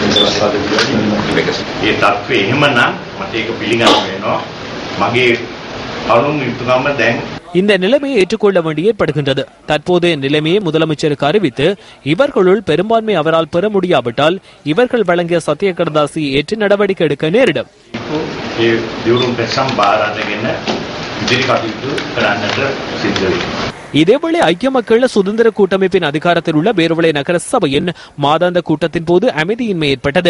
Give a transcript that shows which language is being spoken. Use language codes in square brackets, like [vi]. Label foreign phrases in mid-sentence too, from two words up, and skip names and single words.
[si] ඒ තත්ත්වය එහෙමනම් මට ඒක පිළිගන්න වෙනවා. මගේ [ta] இந்த நிலைமையை ஏற்றுக்கொள்ள வேண்டி ஏற்படுகின்றது. தற்போதைய நிலைமையை முதலமைச்சருக்கு அறிவித்து இவர்களுள் பெரும்பான்மை அவரால் பெற முடியாவிட்டால் இவர்கள் வழங்கிய சத்திய கடதாசியை ஏற்று நடவடிக்கை எடுக்க நேரிடும். இதேவேளை ஐக்கிய மக்கள் சுதந்திர கூட்டமைப்பின் அதிகாரத்தில் உள்ள பேருவளை நகர சபையின் மாதாந்த கூட்டத்தின் போது அமைதியின்மை ஏற்பட்டது.